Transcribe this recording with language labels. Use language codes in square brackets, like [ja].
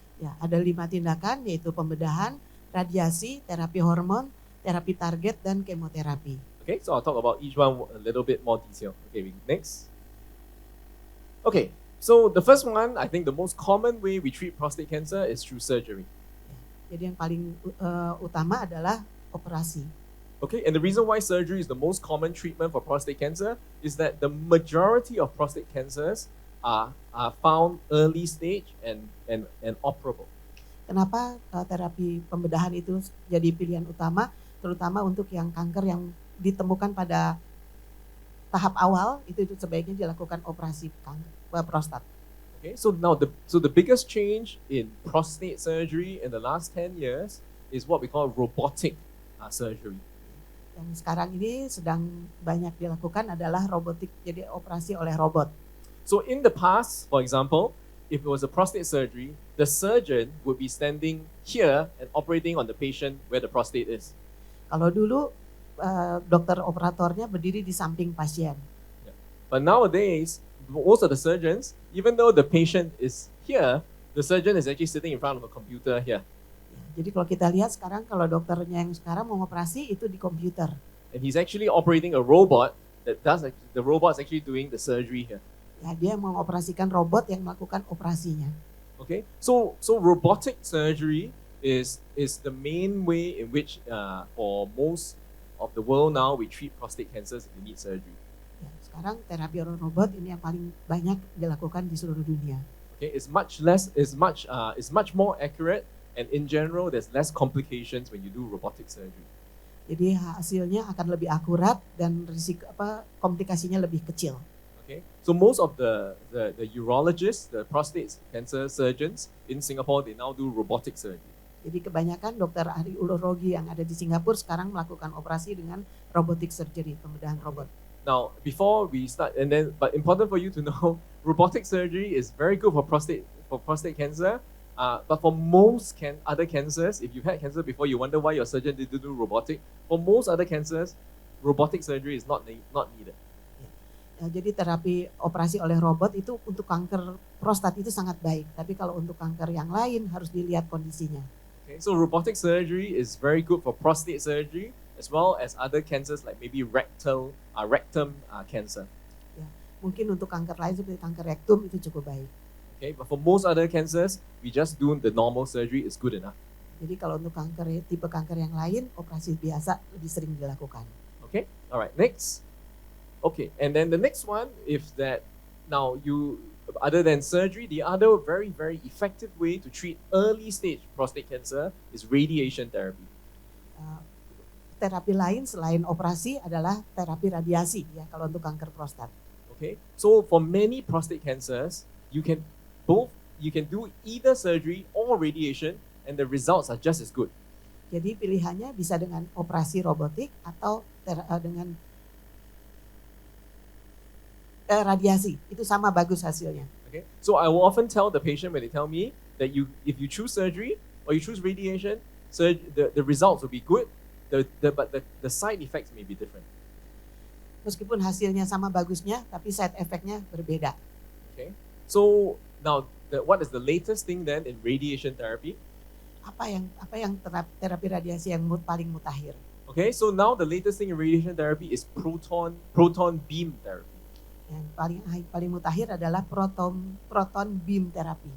[id] Ya, ada 5 tindakan yaitu pembedahan, radiasi, terapi hormon, terapi target, dan kemoterapi. [en] Okay, so I'll talk about each one a little bit more detail. Okay, next. Okay, so the first one, I think the most common way we treat prostate cancer is through surgery. [id] Jadi yang paling utama adalah operasi. [en] Okay, and the reason why surgery is the most common treatment for prostate cancer is that the majority of prostate cancers are found early stage and operable. [id] Kenapa terapi pembedahan itu jadi pilihan utama, terutama untuk yang kanker yang ditemukan pada tahap awal, itu sebaiknya dilakukan operasi kanker prostat. [en] Okay, so now the biggest change in prostate surgery in the last 10 years is what we call robotic surgery. [id] Yang sekarang ini sedang banyak dilakukan adalah robotik, jadi operasi oleh robot. [en] So in the past, for example, if it was a prostate surgery, the surgeon would be standing here and operating on the patient where the prostate is. [id] Kalau dulu dokter operatornya berdiri di samping pasien. [en] But nowadays, most of the surgeons, even though the patient is here, the surgeon is actually sitting in front of a computer here. [id] Jadi kalau kita lihat sekarang, kalau dokternya yang sekarang mau operasi itu di komputer. [en] And he's actually operating a robot that the robot's actually doing the surgery here. [id] Ya, dia mengoperasikan robot yang melakukan operasinya. [en] Okay, so robotic surgery is the main way in which for most of the world now we treat prostate cancers if we need surgery. [id] Ya, sekarang terapi robot ini yang paling banyak dilakukan di seluruh dunia. [en] Okay, it's much more accurate, and in general there's less complications when you do robotic surgery. [id] Jadi hasilnya akan lebih akurat dan risiko komplikasinya lebih kecil. [en] Okay, so most of the urologists, the prostate cancer surgeons in Singapore, they now do robotic surgery. [id] Jadi kebanyakan dokter ahli urologi yang ada di Singapura sekarang melakukan operasi dengan robotic surgery, pembedahan robot. [en] Now, before we start, but important for you to know, robotic surgery is very good for prostate cancer. But for most other cancers, if you've had cancer before, you wonder why your surgeon didn't do robotic. For most other cancers, robotic surgery is not needed. [id] Jadi terapi operasi oleh robot itu untuk kanker prostat itu sangat baik. Tapi kalau untuk kanker yang lain harus dilihat kondisinya. [en] Okay, so robotic surgery is very good for prostate surgery as well as other cancers like maybe rectum cancer. [id] Ya, mungkin untuk kanker lain seperti kanker rektum itu cukup baik. [en] Okay, but for most other cancers, we just do the normal surgery is good enough. [id] Jadi kalau untuk tipe kanker yang lain, operasi biasa lebih sering dilakukan. [en] Okay, all right, next. Okay, and then the next one, if that now other than surgery, the other very, very effective way to treat early stage prostate cancer is radiation therapy. [id] Terapi lain selain operasi adalah terapi radiasi ya kalau untuk kanker prostat. [en] Okay, so for many prostate cancers, you can do either surgery or radiation, and the results are just as good. [id] Jadi pilihannya bisa dengan operasi robotik atau dengan radiasi, itu sama bagus hasilnya. [en] Okay, so I will often tell the patient when they tell me that if you choose surgery or you choose radiation, the results will be good, but the side effects may be different. [id] Meskipun hasilnya sama bagusnya, tapi side effect-nya berbeda. [en] Okay, so now what is the latest thing then in radiation therapy? [id] Apa yang terapi radiasi yang paling mutakhir? [en] Okay, so now the latest thing in radiation therapy is proton beam therapy. [id] Yang paling mutakhir adalah proton beam terapi.